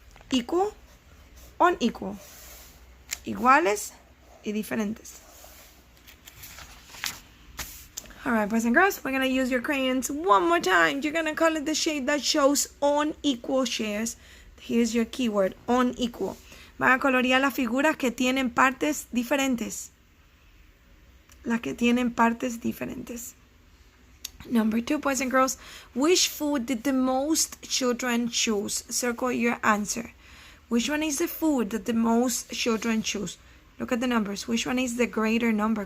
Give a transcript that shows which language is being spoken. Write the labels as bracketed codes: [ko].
[en] Equal, unequal. [es] Iguales y diferentes. [en] Alright, boys and girls, we're going to use your crayons one more time. You're going to color the shade that shows unequal shares. Here's your keyword, unequal. [es] Van a colorear las figuras que tienen partes diferentes. Las que tienen partes diferentes. [en] Number 2, boys and girls, which food did the most children choose? Circle your answer. Which one is the food that the most children choose? Look at the numbers. Which one is the greater number?